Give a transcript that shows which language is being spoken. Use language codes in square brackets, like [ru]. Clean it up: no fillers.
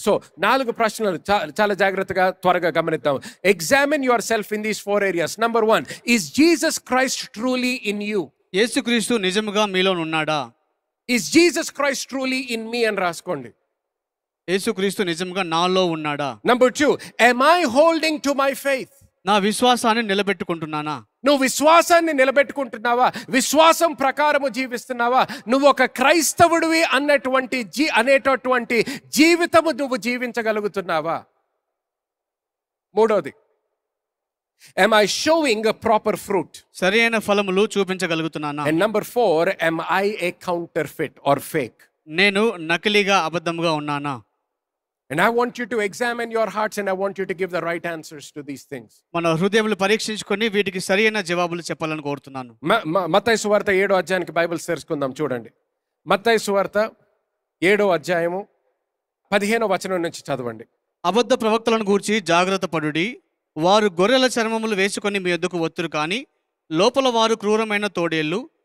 [te] So 4 ప్రశ్నలు చాలా జాగ్రత్తగా త్వరగా గమనిద్దాం. [en] Examine yourself in these 4 areas. Number 1, is Jesus Christ truly in you? [te] యేసుక్రీస్తు నిజముగా మీలో ఉన్నాడా? [en] is Jesus Christ truly in మీ [te] అని రాసుకోండి. యేసుక్రీస్తు నిజముగా నాలో ఉన్నాడా? [en] Number 2, am I holding to my faith? [te] నా విశ్వాసాన్ని నిలబెట్టుకుంటున్నానా? నువ్వు విశ్వాసాన్ని నిలబెట్టుకుంటున్నావా? విశ్వాసం ప్రకారము జీవిస్తున్నావా? నువ్వు ఒక క్రైస్తవుడివి అనేటటువంటి జీవితము నువ్వు జీవించగలుగుతున్నావా? [en] 3వది, am I showing a proper fruit? [te] సరైన ఫలములు చూపించగలుగుతున్నానా? [en] And number 4, am I a counterfeit or fake? [te] నేను నకిలీగా అబద్ధముగా ఉన్నానా? [en] And I want you to examine your hearts and I want you to give the right answers to these things. [te] మన హృదయములు పరీక్షించుకొని వీటికి సరైన జవాబులు చెప్పాలని కోరుతున్నాను. మత్తయి సువార్త 7వ అధ్యాయానికి బైబిల్ తెరుచుకుందాం. చూడండి, మత్తయి సువార్త 7వ అధ్యాయము 15వ వచనం నుంచి చదవండి. అబద్ధ ప్రవక్తలను గూర్చి జాగ్రత్త పడుడి. వారు గొర్రెల చర్మములు వేసుకొని మీ యొద్దకు వత్తురు, కానీ లోపల వారు క్రూరమైన తోడేళ్ళు.